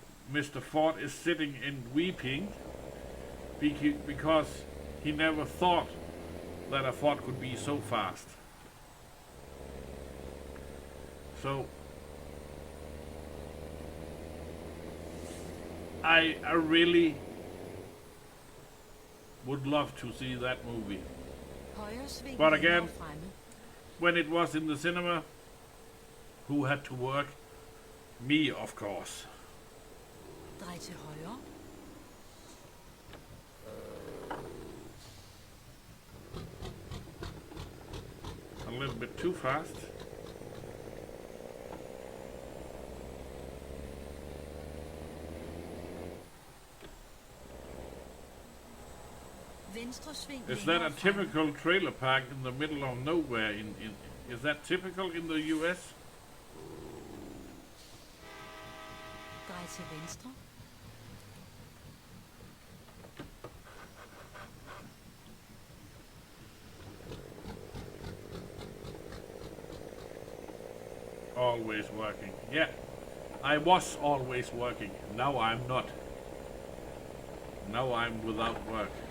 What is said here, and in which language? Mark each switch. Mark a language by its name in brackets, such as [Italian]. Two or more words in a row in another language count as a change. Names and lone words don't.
[English] Ford is sitting and weeping because he never thought that a Ford could be so fast. So I really would love to see that movie. [Danish] Højre sving [English] But [Danish] længere [English] again, [Danish] fremme. [English] when it was in the cinema, who had to work? Me, of course. [Danish] Drej til højre. [English] A little bit too fast. [Danish] Venstre sving [English] Is that [Danish] længere [English] a [Danish] fremme. [English] typical trailer park in the middle of nowhere? Is that typical in the US? [Danish] Drej til venstre. [English] Always working. Yeah, I was always working. Now I'm not. Now I'm without work.